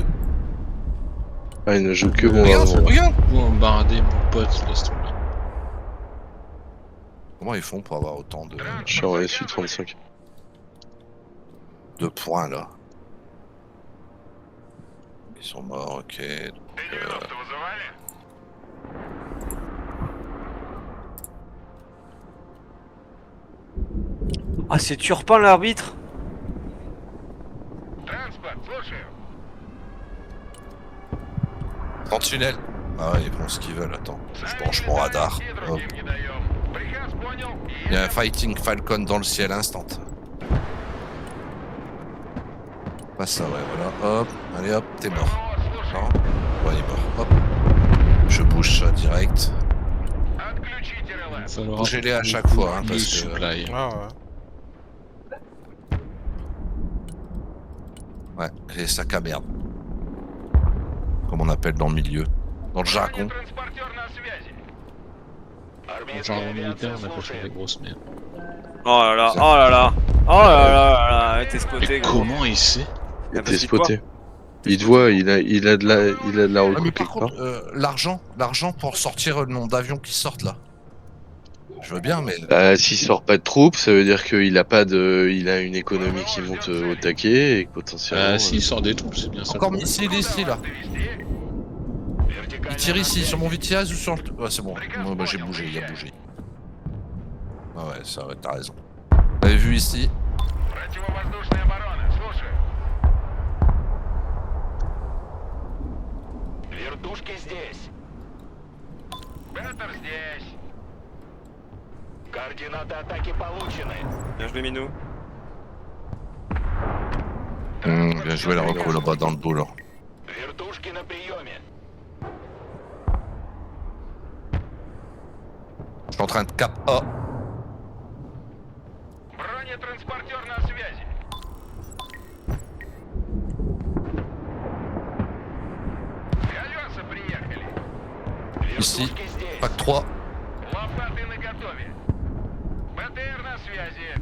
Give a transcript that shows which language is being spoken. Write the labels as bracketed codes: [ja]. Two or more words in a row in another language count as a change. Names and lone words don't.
[fr] Ah, il ne joue que Regarde, bombardement. regarde. Bombarder mon pote, laisse tomber. Comment ils font pour avoir autant Je suis en SU-35. de points là? Ils sont morts, ok. [ru] Т-90 вызывали? [fr] Ah, c'est Turpin l'arbitre? [ru] Транспорт, слушаю. [fr] En tunnel. Ah ouais, ils font ce qu'ils veulent, attends. Je branche mon radar. [ru] И [fr] Hop. [ru] другим не даем. Приказ понял. [fr] Il y a un Fighting Falcon dans le ciel instant. Pas ça, ouais, voilà. Hop, allez hop, t'es mort. [ru] Вот, слушай. [fr] Non? Ouais, il est mort. Hop. Je bouge ça direct. [ru] Отключите [fr] Il [ru] реле. [fr] va falloir Bougez-les à chaque beaucoup fois, hein, de parce que- supply. Ah ouais. Ouais, les sacs à merde. Comme on appelle dans le milieu. Dans le jargon. [ru] Бронетранспортер на связи. [fr] En genre militaire, on appelle ça des grosses merdes. Oh là là, oh là là. Oh là là là, t'es spoté Mais gros. comment il sait? Ah, T'es parce qu'il te voit. spoté. Il te voit, il a de la Ah, recrue mais par quelque part. contre, l'argent pour sortir le nombre d'avions qui sortent là. Je veux bien, mais. Bah, s'il sort pas de troupes, ça veut dire qu'il a pas de, il a une économie qui monte au taquet et que potentiellement. S'il sort des troupes, c'est bien ça. Encore missile ici là. [ru] Довести. [fr] Il [ru] Вертикальная [fr] tire ici, sur [ru] наводка. [fr] mon Vitiaz ou sur le. Ouais, c'est bon. Moi, bah, j'ai bougé, il a bougé. Ah ouais, ça, ouais, t'as raison. Vous l'avez vu ici. [ru] Противовоздушная оборона. Слушаю. Вертушки здесь. Беттер здесь. Координаты атаки получены. [fr] Bien joué Minou. Bien joué la reco là-bas dans le boulot. [ru] Вертушки на приеме. [fr] Je suis en train de cap A. [ru] Бронетранспортер на связи. Галёсы приехали. [fr] Ici, [ru] Вертушки здесь. [fr] pack 3. [ru] Лопаты наготове. БТР на связи.